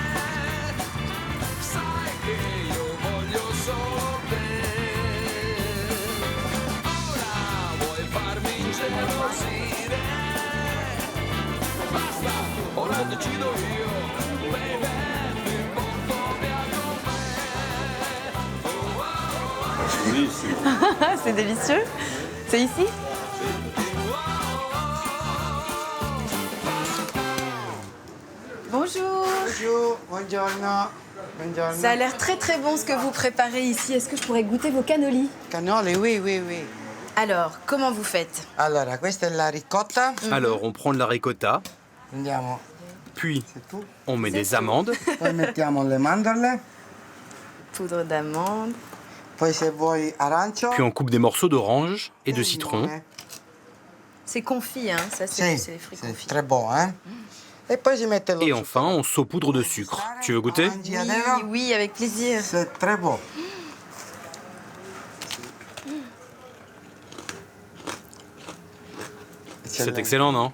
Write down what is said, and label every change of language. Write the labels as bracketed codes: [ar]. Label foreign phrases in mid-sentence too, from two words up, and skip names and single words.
[it] Sai che io voglio solo te. Gelosire, basta, ora decido io, baby, mi porto via con me. [fr] C'est délicieux. C'est ici? Bonjour. Bonjour, [it] buongiorno. Buongiorno. [fr] Ça a l'air très très bon ce que vous préparez ici. Est-ce que je pourrais goûter vos cannolis? Cannoli, oui. Alors, comment vous faites? [it] Allora, questa è la ricotta. [fr] Alors, on prend de la ricotta, [it] Prendiamo. [fr] puis on met des amandes, [it] Poi mettiamo le mandorle. [fr] Poudre d'amande. [it] Poi se vuoi arancio. [fr] puis on coupe des morceaux d'orange et de citron. C'est confit, hein. Ça, c'est les fruits confits. Très bon, hein. Et enfin, on saupoudre de sucre. Tu veux goûter? Oui, oui, avec plaisir. C'est très bon. C'est excellent, non?